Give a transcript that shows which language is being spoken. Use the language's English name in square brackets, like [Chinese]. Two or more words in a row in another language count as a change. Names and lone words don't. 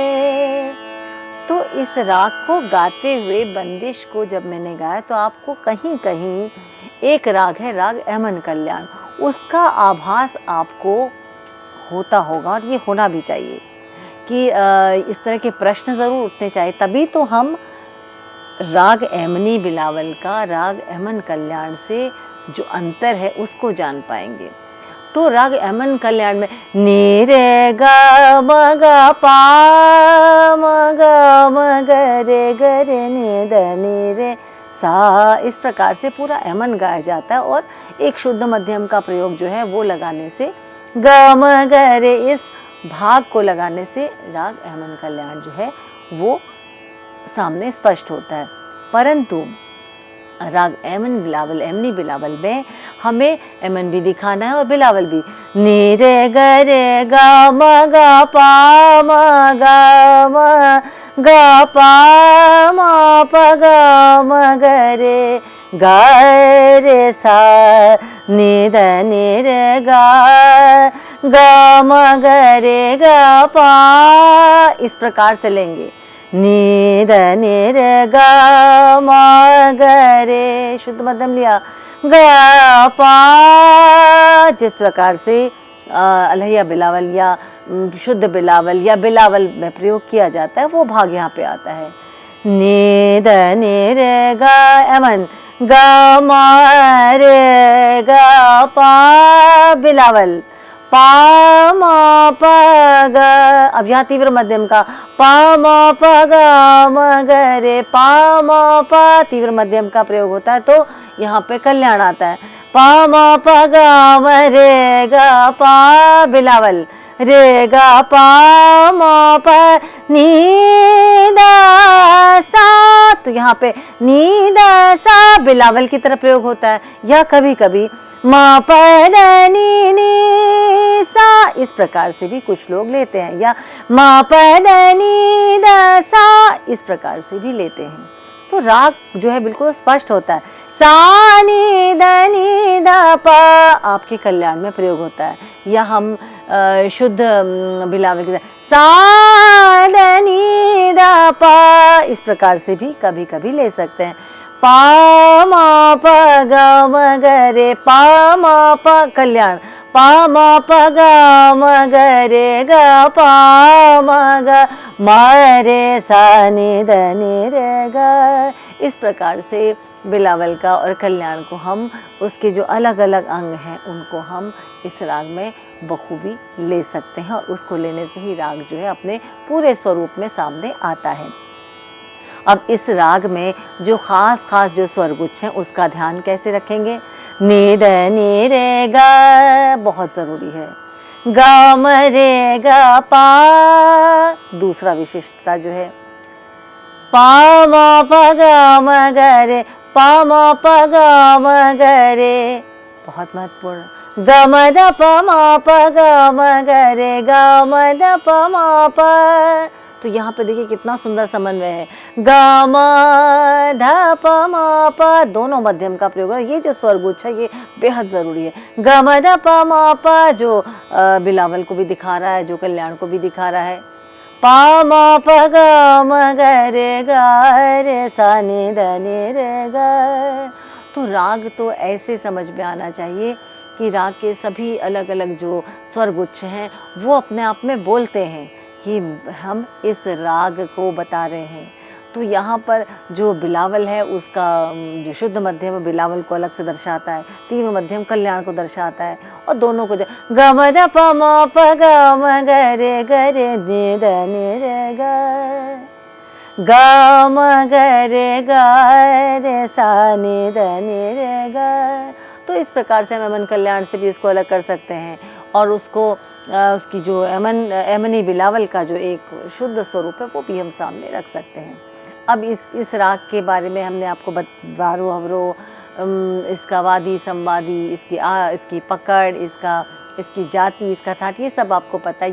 [Hindi] तो इस राग को गाते हुए बंदिश को जब मैंने गाया तो आपको कहीं कहीं एक राग है, राग अमन कल्याण, उसका आभास आपको होता होगा और ये होना भी चाहिए कि इस तरह के प्रश्न ज़रूर उठने चाहिए, तभी तो हम राग एमनी बिलावल का राग अमन कल्याण से जो अंतर है उसको जान पाएंगे। तो राग अमन कल्याण में नी रे गा म गा पा म गा म ग रे नी द नी रे सा, इस प्रकार से पूरा अमन गाया जाता है और एक शुद्ध मध्यम का प्रयोग जो है वो लगाने से, ग म ग रे इस भाग को लगाने से राग अमन कल्याण जो है वो सामने स्पष्ट होता है। परंतु राग एमन बिलावल, एमनी बिलावल में हमें एमन भी दिखाना है और बिलावल भी। नी रे ग रे गा म गा पा म गा म गा पा म प गा म ग रे गा रे सा नी द नी रे गा गा म ग रे गा पा, इस प्रकार से लेंगे। नी द नी रे गा म शुद्ध मध्यम लिया, गा पा। जिस प्रकार से अलहैया बिलावल या शुद्ध बिलावल या बिलावल में प्रयोग किया जाता है वो भाग यहाँ पे आता है। नी द नी रे गा एमन, गा मा रे गा पा बिलावल, पा मा प ग। अब यहाँ तीव्र मध्यम का पा मा प ग म ग रे, पा मा प तीव्र मध्यम का प्रयोग होता है तो यहाँ पे कल्याण आता है। पा मा प ग म रे ग पा बिलावल, रे गा पा मा प नी दा सा। तो यहाँ पे नी दा सा बिलावल की तरह प्रयोग होता है। या कभी कभी मा प द नी नी सा, इस प्रकार से भी कुछ लोग लेते हैं। या मा प द नी दा सा, इस प्रकार से भी लेते हैं। तो राग जो है बिल्कुल स्पष्ट होता है। सा नी द नी दा प आपके कल्याण में प्रयोग होता है। या हम शुद्ध बिलावल की तरह सा द नी दा प, इस प्रकार से भी कभी कभी ले सकते हैं। पा मा प ग म ग रे, पा मा प कल्याण, पा मा प ग म ग रे ग पा म ग म रे सा नी द नी रे ग। इस प्रकार से बिलावल का और कल्याण को हम उसके जो अलग अलग अंग हैं उनको हम इस राग में बखूबी ले सकते हैं और उसको लेने से ही राग जो है अपने पूरे स्वरूप में सामने आता है। अब इस राग में जो खास जो स्वरगुच्छ हैं उसका ध्यान कैसे रखेंगे? नी द नी रे गा बहुत ज़रूरी है। गा म रे गा पा दूसरा विशिष्टता जो है। पा मा प ग म ग रे, पा मा प ग म ग रे बहुत महत्वपूर्ण। ग म द प मा प ग म ग रे, ग म द प मा प। तो यहाँ पे देखिए कितना सुंदर समन्वय है। ग म ध प मा प, दोनों मध्यम का प्रयोग है। ये जो स्वरगुच्छ है ये बेहद ज़रूरी है। ग म ध प मा प जो बिलावल को भी दिखा रहा है, जो कल्याण को भी दिखा रहा है। पा मा प ग म ग रे ग रे सा नी द नी रे ग। तो राग तो ऐसे समझ में आना चाहिए कि राग के सभी अलग अलग जो स्वरगुच्छ हैं वो अपने आप में बोलते हैं कि हम इस राग को बता रहे हैं। तो यहाँ पर जो बिलावल है उसका जो शुद्ध मध्यम बिलावल को अलग से दर्शाता है, तीव्र मध्यम कल्याण को दर्शाता है और दोनों को ग म द प म प ग म ग रे नी द नी रे ग, ग म ग रे सा नी द नी रे ग। तो इस प्रकार से हम अमन कल्याण से भी इसको अलग कर सकते हैं और उसको उसकी जो एमनी बिलावल का जो एक शुद्ध स्वरूप है वो भी हम सामने रख सकते हैं। अब इस राग के बारे में हमने आपको वारो अवरो, इसका वादी संवादी, इसकी पकड़, इसकी जाति, इसका ठाट, ये सब आपको पता है।